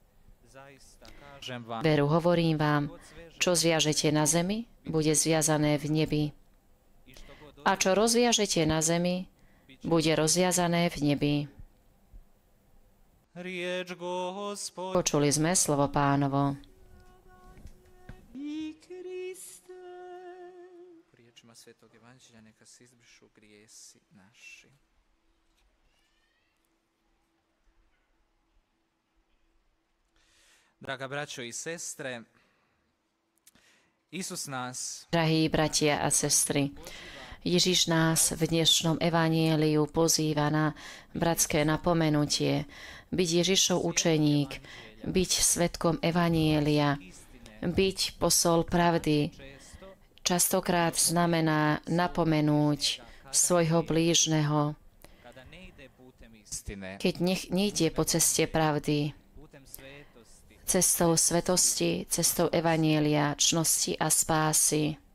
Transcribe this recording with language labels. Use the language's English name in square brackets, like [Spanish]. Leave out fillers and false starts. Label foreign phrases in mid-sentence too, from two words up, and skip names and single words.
[Slovak] Veru, hovorím vám, čo zviažete na zemi, bude zviazané v nebi. A čo rozviažete na zemi, bude rozviazané v nebi. Počuli sme slovo Pánovo. [Croatian] Riječima Svetog Evanđelja neka se izbrišu grijesi naši. Draga braćo i sestre, Isus nás... [Slovak] Drahí bratia a sestry, Ježiš nás v dnešnom evanjeliu pozýva na bratské napomenutie, byť Ježišov učeník, byť svedkom evanjelia, byť posol pravdy. Častokrát znamená napomenúť svojho blížneho, keď nejde po ceste pravdy, cestou svetosti, cestou evanjelia, čnosti a spásy.